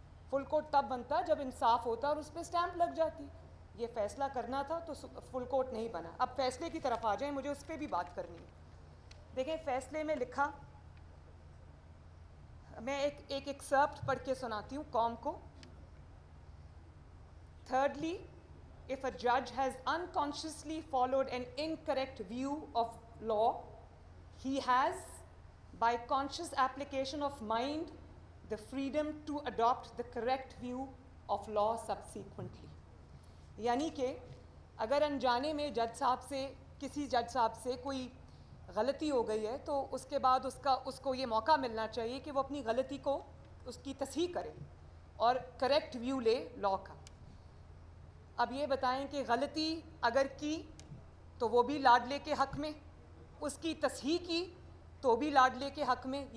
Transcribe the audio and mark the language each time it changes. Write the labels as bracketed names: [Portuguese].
[Urdu] Full court تب بنتا جب انصاف ہوتا اور اس پہ اسٹیمپ لگ جاتی. یہ فیصلہ کرنا تھا تو فل کورٹ نہیں بنا. اب فیصلے کی طرف آ جائیں, مجھے اس پہ بھی بات کرنی ہے. دیکھیں فیصلے میں لکھا, میں ایک ایکسرپٹ پڑھ کے سناتی ہوں قوم کو. [English] Thirdly, if a judge has unconsciously followed an incorrect view of law, he has, by conscious application of mind, the freedom to adopt the correct view of law subsequently. [Urdu] یعنی کہ اگر انجانے میں جج صاحب سے, کسی جج صاحب سے کوئی غلطی ہو گئی ہے, تو اس کے بعد اس کو یہ موقع ملنا چاہیے کہ وہ اپنی غلطی کو, اس کی تصحیح کرے اور کریکٹ ویو لے لاء کا. اب یہ بتائیں کہ غلطی اگر کی تو وہ بھی لاڈلے کے حق میں, اس کی تصحیح کی تو بھی لاڈلے کے حق میں.